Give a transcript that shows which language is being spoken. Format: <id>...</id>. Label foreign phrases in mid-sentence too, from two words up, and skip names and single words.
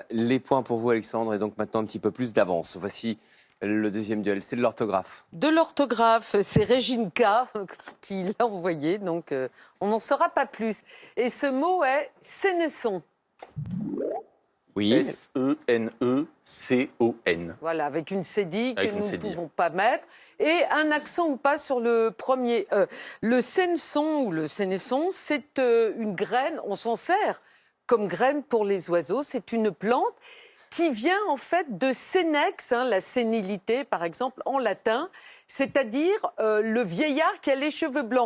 <fr>Les points pour vous, Alexandre, et donc maintenant un petit peu plus d'avance. Voici le deuxième duel, c'est de l'orthographe. De l'orthographe, c'est Régine K qui l'a envoyé, donc on n'en saura pas plus. Et ce mot est sénesson. Oui. S-E-N-E-C-O-N. Voilà, avec une cédille que Avec une nous ne cédille. pouvons pas mettre. Et un accent ou pas sur le premier. Le sénesson ou le sénesson, c'est une graine, on s'en sert comme graine pour les oiseaux. C'est une plante qui vient en fait de sénex, la sénilité par exemple en latin, c'est-à-dire le vieillard qui a les cheveux blancs.</fr>